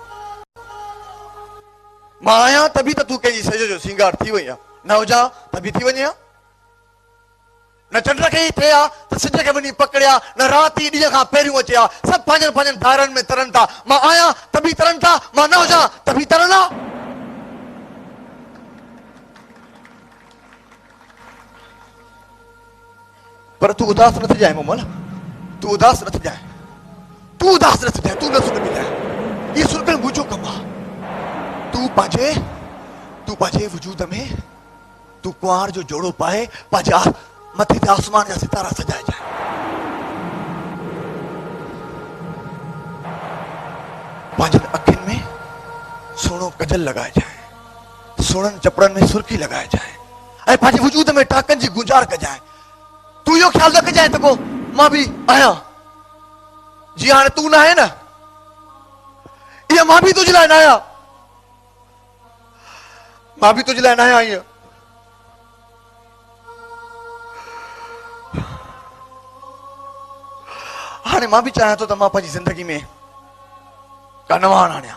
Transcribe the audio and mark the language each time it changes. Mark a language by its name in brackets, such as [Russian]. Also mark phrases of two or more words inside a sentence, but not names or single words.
[Sindhi] मां आहियां त बि त तू कंहिंजी सिज जो सिंगार थी वई आहे, न हुजां त बि थी वञे हा। न चंड खे ई थिए हा त सिज खे वञी पकड़िया, न राति ई ॾींहं खां पहिरियों अचे हा। सभु पंहिंजनि पंहिंजनि दायरनि में तरनि था, मां आहियां त बि तरनि था, मां न हुजां त बि तरनि हा। पर तू उदास न थी जाए मोमल, तू उदास न थी जाए, तू उदास न थी जाए, तू न सुन जाए, [Hindi] ये सुनकर [Sindhi] मुझो कम आहे। तू पंहिंजे वजूद में तू कुंवार जो जोड़ो पाए, पंहिंजा मथे ते आसमान जा सितारा सजाए जाए। पंहिंजनि अखियुनि में सुहिणो कजल लॻाए जाए, सुहिणनि चपड़नि में सुर्खी लॻाए जाए, ऐं पंहिंजे वजूद में टाकनि जी गुंजार कजाए। तू इहो ख्याल रख जाए त को मां बि आहियां, जीअं हाणे तू न आहे न, इहा मां बि तुंहिंजे लाइ न आहियां, मां बि तुंहिंजे लाइ न आहियां। ईअं हाणे मां बि चाहियां थो त मां पंहिंजी ज़िंदगी में का नवां आणियां।